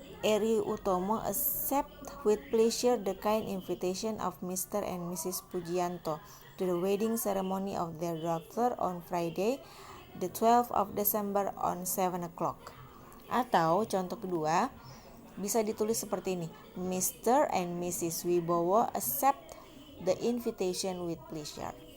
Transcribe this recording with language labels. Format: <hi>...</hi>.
<en>Eri Utomo accept with pleasure the kind invitation of Mr. and Mrs. Pujianto to the wedding ceremony of their daughter on Friday, the 12th of December on 7 o'clock.</en> <id>Atau contoh kedua bisa ditulis seperti ini.</id> <en>Mr. and Mrs. Wibowo accept the invitation with pleasure.</en>